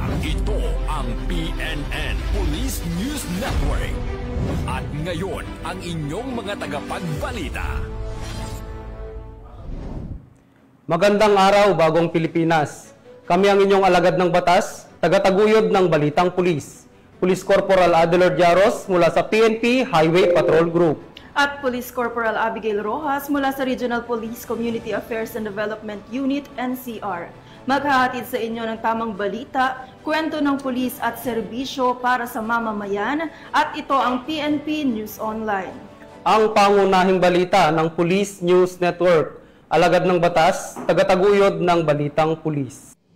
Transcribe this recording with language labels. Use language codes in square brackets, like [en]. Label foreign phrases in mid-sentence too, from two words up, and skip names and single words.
[tl] Ito ang PNN Police News Network. At ngayon, ang inyong mga tagapagbalita. Magandang araw, Bagong Pilipinas. Kami ang inyong alagad ng batas, tagataguyod ng Balitang Pulis. Police Corporal Adelard Yaros mula sa PNP Highway Patrol Group. At Police Corporal Abigail Rojas mula sa Regional Police Community Affairs and Development Unit, NCR. Maghahatid sa inyo ng tamang balita, kwento ng pulis at serbisyo para sa mamamayan, at ito ang PNP News Online. Ang pangunahing balita ng Police News Network, alagad ng batas, tagataguyod ng Balitang Pulis.